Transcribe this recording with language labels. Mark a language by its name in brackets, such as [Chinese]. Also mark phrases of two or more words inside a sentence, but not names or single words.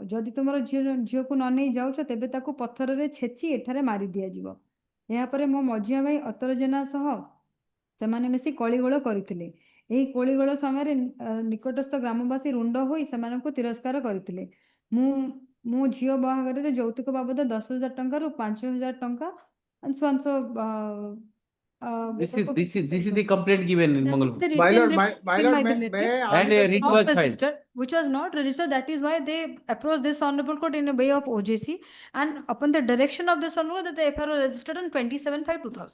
[Odia] ଯଦି ତୁମର ଝିଅକୁ ନ ନେଇ ଯାଉଛ ତେବେ ତାକୁ ପଥରରେ ଛେଚି ଏଠାରେ ମାରି ଦିଆଯିବ। ଏହାପରେ ମୋ ମଝିଆ ଭାଇ ଅତର ଜେନା ସହ ସେମାନେ ମିଶି କଳିଗୋଳ କରିଥିଲେ। ଏହି କଳିଗୋଳ ସମୟରେ ନିକଟସ୍ଥ ଗ୍ରାମବାସୀ ରୁଣ୍ଡ ହୋଇ ସେମାନଙ୍କୁ ତିରସ୍କାର କରିଥିଲେ। ମୁଁ ଝିଅ ବାହାଘରରେ ଯୌତୁକ ବାବଦ 10,000 ଟଙ୍କାରୁ 5,000 ଟଙ୍କା [English] and so on. So this is the complaint given in Mangalpur. the My lord, written my report lord, by the may I relative And a answer? writ not was filed. registered, which was not registered. That is why they approached this honorable court in a way of OJC, and upon the direction of this honorable that the FIR was registered on 27/5/2000.